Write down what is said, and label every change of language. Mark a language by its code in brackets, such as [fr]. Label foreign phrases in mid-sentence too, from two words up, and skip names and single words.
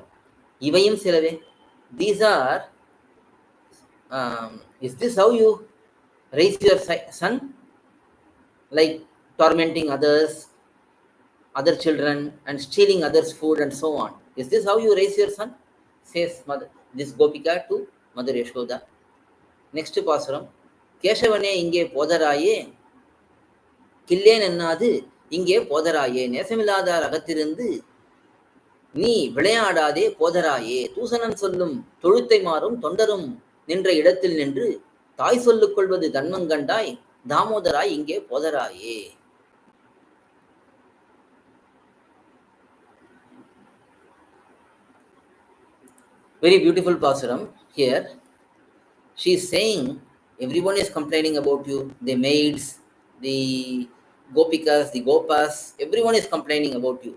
[ta] இவையம் சிலவே, [en] these are, is this how you raise your son? Like tormenting others, other children, and stealing others' food and so on. Is this how you raise your son? Says mother, this Gopika to Mother Yashoda. Next pasuram. [ta] கேசவனே இங்கே போதராயே கில்லேன் என்னது இங்கே போதராயே, நேசமில்லாதார் அகத்திருந்து நீ விளையாடாதே போதராயே, தூசணன் சொல்லும் தொழுத்தை மாறும் தொண்டரும் நின்ற இடத்தில் நின்று தாய் சொல்லுக் கொள்வது தன்மங்கண்டாய் தாமோதராய் இங்கே போதராயே. [en] Very beautiful pasuram here. She is saying, everyone is complaining about you, the maids, the gopikas, the gopas, everyone is complaining about you.